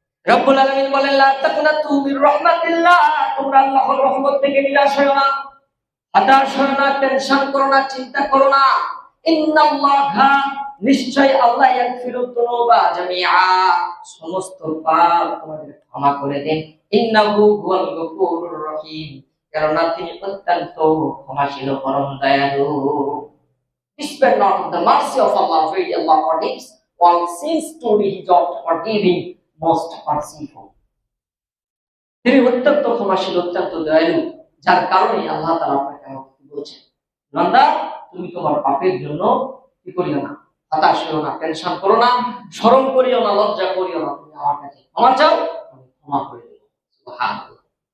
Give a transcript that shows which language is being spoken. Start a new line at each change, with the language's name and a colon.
Bangla: রব্বুল আলামিন বলেন,
Arabic: লা তাকুনাতু মির রাহমাতিল্লাহ,
Bangla: তোমরা আল্লাহর রহমত থেকে নিরাশ হয়ো না, হতাশ হয়ো না, টেনশন করো না, চিন্তা করো না।
Arabic: ইন্নাল্লাহা,
Bangla: নিশ্চয় আল্লাহ,
Arabic: ইয়াগফিরুদ দুনুবা জামিআ,
Bangla: সমস্ত পাপ তোমাদের ক্ষমা করে দেন।
Arabic: ইন্নাহু হুয়াল গফুরুর রহিম,
Bangla: কেননা তিনি অত্যন্ত ক্ষমাশীল, পরম দয়ালু।
English: Despite not of the mercy of Allah, where Allah forgives all sins, truly He is oft forgiving, most merciful.
Bangla: তিনি অত্যন্ত ক্ষমাশীল, অত্যন্ত দয়ালু, যার কারণে আল্লাহ তাআলা আপনাকে আমাকে বলছেন, বান্দা তুমি তোমার পাপের জন্য কি করিও না, হতাশ হইও না, টেনশন করো না, শরম করিও না, লজ্জা করিও না, তুমি আমার কাছে ক্ষমা চাও, আমি ক্ষমা করে দেব। সুবহানাল্লাহ।